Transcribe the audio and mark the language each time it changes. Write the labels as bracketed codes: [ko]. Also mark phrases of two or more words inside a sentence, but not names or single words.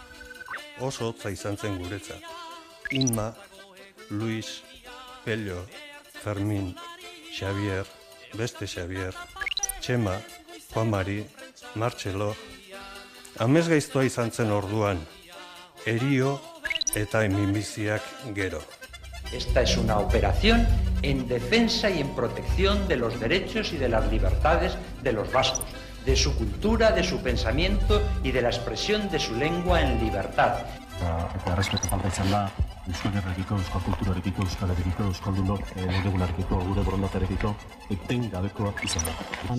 [eu] Oso hotza izan zen guretzat. Inma, Luis, Pello, Fermin, Xavier, beste Xavier, Txema, Juan Mari, Martxelo. Amesgaiztoa izan zen orduan, erio eta minbiziak gero. [es] Esta es una operación en defensa y en protección de los derechos y de las libertades de los vascos, de su cultura, de su pensamiento y de la expresión de su lengua en libertad. [eu] Eta errespetu falta izan da, Euskal Herrekiko, Euskal Kulturarekiko, Euskal Herrekiko, Euskaldunok, Legegunarekiko, gure borondaterekiko, eten gabekoak izan da.